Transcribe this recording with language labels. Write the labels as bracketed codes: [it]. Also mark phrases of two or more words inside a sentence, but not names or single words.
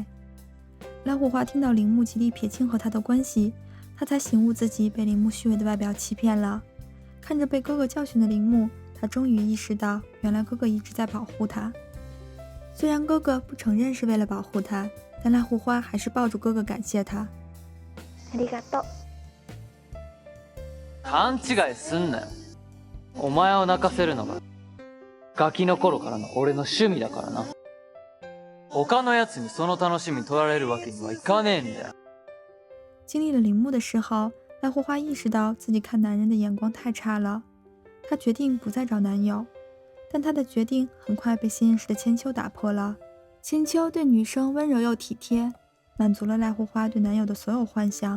[zh] 濑户花听到铃木极力撇清和他的关系，他才醒悟自己被铃木虚伪的外表欺骗了。看着被哥哥教训的铃木，他终于意识到原来哥哥一直在保护他。虽然哥哥不承认是为了保护他，但濑户花还是抱住哥哥感谢他。 [ja] ありがとう。勘違いすんなよ。お前を泣かせるのがガキの頃からの俺の趣味だからな。他の奴にその楽しみ取られるわけにはいかねえんだよ。 [zh] 经历了铃木的时候，濑户花意识到自己看男人的眼光太差了，她决定不再找男友。但她的决定很快被新认识的千秋打破了。千秋对女生温柔又体贴，满足了濑户花对男友的所有幻想。